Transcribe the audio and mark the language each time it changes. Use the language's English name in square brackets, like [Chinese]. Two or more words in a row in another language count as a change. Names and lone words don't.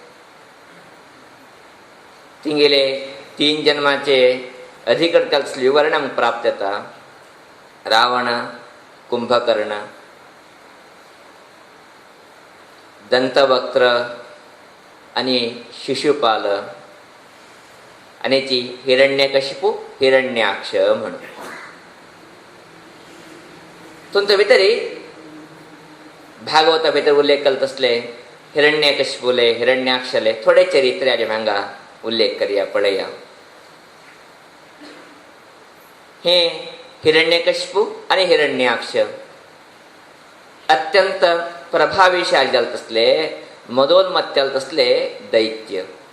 [Konkani] तिंगेले 3 जन्माचे अधिकृत विवरण प्राप्त होता. रावण, कुंभकर्ण, दंतवक्त्र आणि शिशुपाल आणि ती हिरण्यकशिपू हिरण्याक्ष म्हणून. तुमच्या भितरी भागवता भितर उल्लेख करत असले हिरण्यकशिपूले हिरण्याक्षले थोडे चरित्र्याचे भांगा उल्लेख करूया पळया. हे हिरण्यकशिपू आणि हिरण्याक्ष अत्यंत प्रभावीशाली जालत असले मदोन्मत्त जालत असले दैत्य.